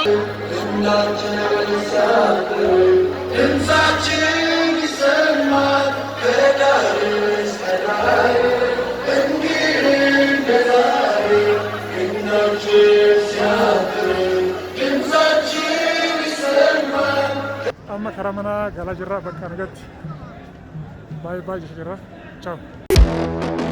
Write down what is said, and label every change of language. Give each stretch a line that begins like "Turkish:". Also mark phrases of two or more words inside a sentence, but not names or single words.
Amharic: ድምፃችን ይሰማል ከዳር እስከ ዳር እንዲህ እንደ ዛሬ እናችን ሲያብር ድምፃችን ይሰማል
Oromo: amma karaa mana galaa jirra bakka nagatti baay'ee baay'ee jirra ciao